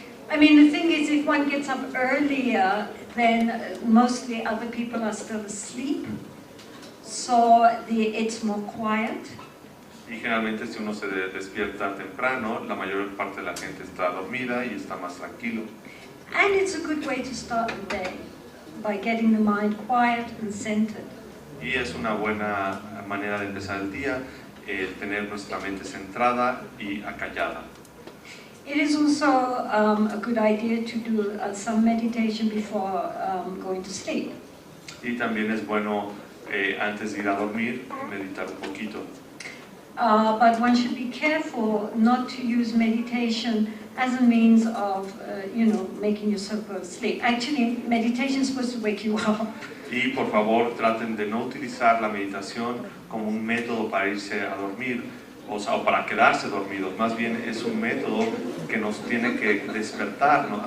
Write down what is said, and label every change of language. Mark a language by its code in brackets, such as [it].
[en] I mean, the thing is, if one gets up earlier, then mostly other people are still asleep, so it's more quiet. [es] Y generalmente si uno se despierta temprano, la mayor parte de la gente está dormida y está más tranquilo. [en] And it's a good way to start the day, by getting the mind quiet and centered. [es] Y es una buena manera de empezar el día, tener nuestra mente centrada y acallada. [en] It is also a good idea to do some meditation before going to sleep. [es] Y también es bueno antes de ir a dormir meditar un poquito. [en] But one should be careful not to use meditation as a means of, making yourself go to sleep. Actually, meditation is supposed to wake you up. [es] Y por favor traten de no utilizar la meditación como un método para irse a dormir, o sea, o para quedarse dormidos. Más bien es un método que nos tiene que despertar, ¿no?